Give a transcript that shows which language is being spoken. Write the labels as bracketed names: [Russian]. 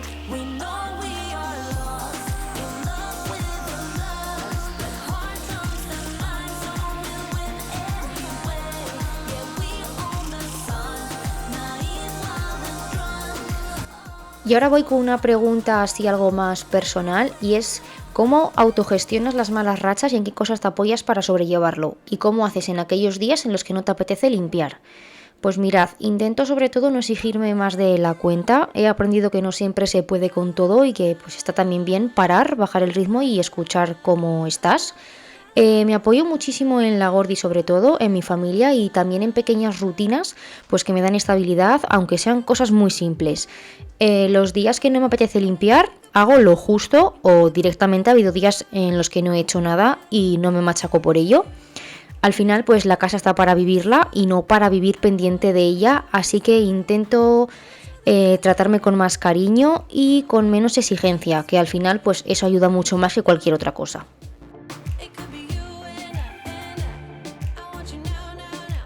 [English] We know we are lost in love with the lust. The heart comes to mind, so we'll win anyway. Yeah, we own the sun, naive, wild and drunk. [Spanish] Y ahora voy con una pregunta así algo más personal y es ¿cómo autogestionas las malas rachas y en qué cosas te apoyas para sobrellevarlo? ¿Y cómo haces en aquellos días en los que no te apetece limpiar? Pues mirad, intento sobre todo no exigirme más de la cuenta. He aprendido que no siempre se puede con todo y que pues está también bien parar, bajar el ritmo y escuchar cómo estás. Me apoyo muchísimo en la Gordi sobre todo, en mi familia y también en pequeñas rutinas pues que me dan estabilidad, aunque sean cosas muy simples. Los días que no me apetece limpiar, hago lo justo o directamente ha habido días en los que no he hecho nada y no me machaco por ello. Al final pues la casa está para vivirla y no para vivir pendiente de ella, así que intento tratarme con más cariño y con menos exigencia, que al final pues eso ayuda mucho más que cualquier otra cosa. [English] It could be you and I want you now, now.